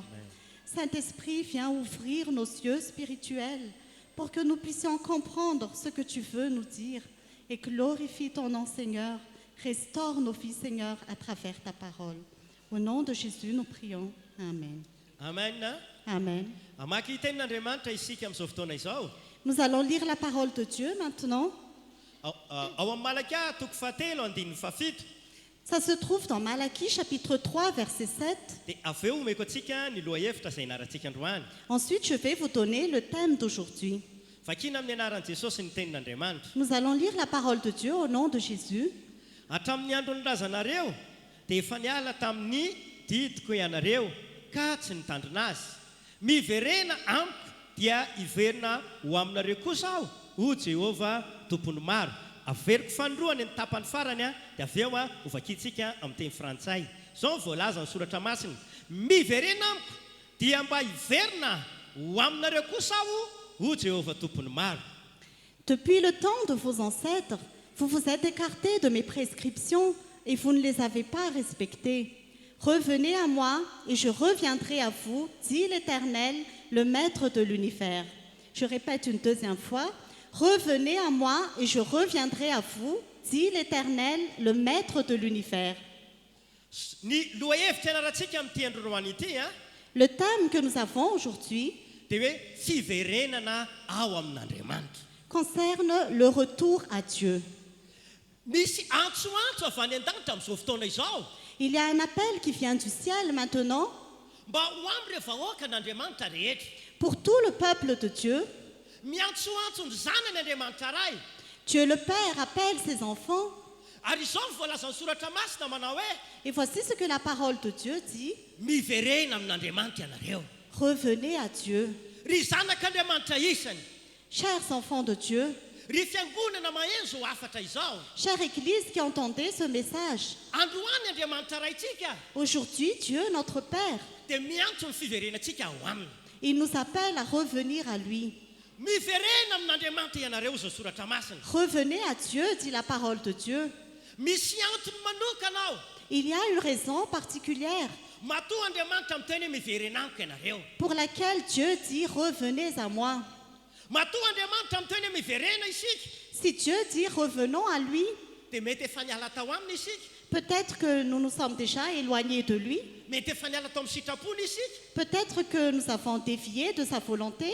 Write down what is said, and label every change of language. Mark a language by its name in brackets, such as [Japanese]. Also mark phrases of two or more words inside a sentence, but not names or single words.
[French] Saint-Esprit, viens ouvrir nos yeux spirituels pour que nous puissions comprendre ce que tu veux nous dire et glorifie ton nom, Seigneur. Restaure nos vies, Seigneur, à travers ta parole. Au nom de Jésus, nous prions. Amen. Amen. Amen. [Malagasy] Amaky tenin'Andriamanitra isika amin'izao fotoana izao. [French] Nous allons lire la parole de Dieu maintenant. [Malagasy] Ao amin'ny Malaka toko fahatelo andininy fafito. [French] Ça se trouve dans Malachie, chapitre 3, verset 7. [Malagasy] Dia avy eo omeko antsika ny lohahevitra izay inarantsika androany. [French] Ensuite, je vais vous donner le thème d'aujourd'hui. [Malagasy] Vakina amin'ny anaran'i Jesosy ny tenin'Andriamanitra. [French] Nous allons lire la parole de Dieu au nom de Jésus. [Malagasy] Hatramin'ny andron'ny razanareo dia efa niala tamin'ny didiko ianareo ka tsy nitandrina azy. Miverena amiko dia hiverina ho aminareo kosa aho, ho Jehovah tompony maro. Averiko fanoroany ny tapany farany a, dia avy eo a hovakitsika amin'ny teny frantsay. Izao ny voalaza ny soratra masina. Miverena amiko dia mba hiverina ho aminareo kosa aho, ho Jehovah tompony maro. [French] Depuis le temps de vos ancêtres, vous vous êtes écartés de mes prescriptions et vous ne les avez pas respectées. Revenez à moi et je reviendrai à vous, dit l'Éternel, le Maître de l'univers. Je répète une deuxième fois. Revenez à moi et je reviendrai à vous, dit l'Éternel, le Maître de l'univers. [Malagasy] Ny lohahevitra ianarantsika amin'ity androany ity a, [French] Le thème que nous avons aujourd'hui [Malagasy] dia hoe fiverenana ao amin'Andriamanitra. [French] concerne le retour à Dieu. [Malagasy] Misy antsoantso avy any an-danitra amin'izao fotoana izao [French] Il y a un appel qui vient du ciel maintenant [Malagasy] mba ho am'ireo vahoaka n'Andriamanitra rehetra. [French] pour tout le peuple de Dieu. [Malagasy] Miantsoantso ny zanan'Andriamanitra ray. [French] Dieu le Père appelle ses enfants. [Malagasy] Ary izao ny voalaza ny soratra masina manao hoe [French] Et voici ce que la parole de Dieu dit. [Malagasy] miverena amin'Andriamanitra ianareo. [French] Revenez à Dieu. [Malagasy] Ry zanak'Andriamanitra isany, [French] Chers enfants de Dieu, [Malagasy] ry fiangonana mahenzo ho afatra izao. [French] chère Église qui entendez ce message, [Malagasy] Androany Andriamanitra raintsika [French] aujourd'hui Dieu, notre Père, [Malagasy] dia miantso ny fiverenantsika ho aminy. [French] il nous appelle à revenir à lui. [Malagasy] Miverena amin'Andriamanitra ianareo zao soratra masina. [French] Revenez à Dieu, dit la parole de Dieu. [Malagasy] Misy antony manokana ao. [French] Il y a une raison particulière [Malagasy] Matoa Andriamanitra miteny hoe miverena amiko ianareo. [French] pour laquelle Dieu dit revenez à moi. [Malagasy] Matoa Andriamanitra miteny hoe miverena isika [French] Si Dieu dit revenons à lui, [Malagasy] dia mety efa niala tao aminy isika. [French] peut-être que nous nous sommes déjà éloignés de lui, [Malagasy] Mety efa niala tao amin'ny sitrapony isika. [French] peut-être que nous avons dévié de sa volonté,